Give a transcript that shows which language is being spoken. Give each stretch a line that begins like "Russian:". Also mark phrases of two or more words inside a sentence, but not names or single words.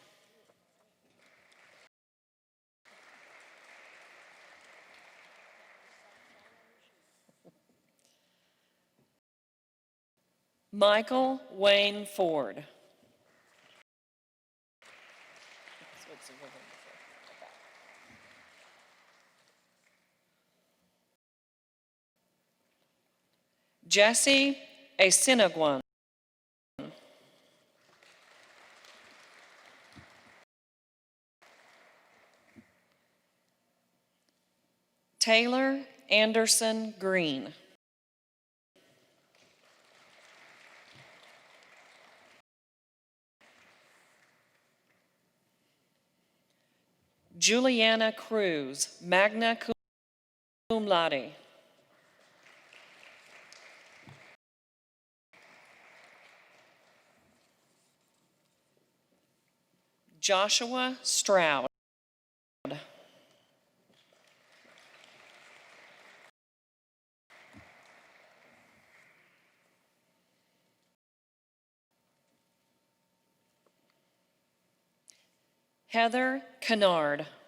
English: Michael Wayne Ford. Jesse Asinagwan. Taylor Anderson Green. Juliana Cruz,
Latin: magna cum laude.
English: Joshua Stroud. Heather Kennard.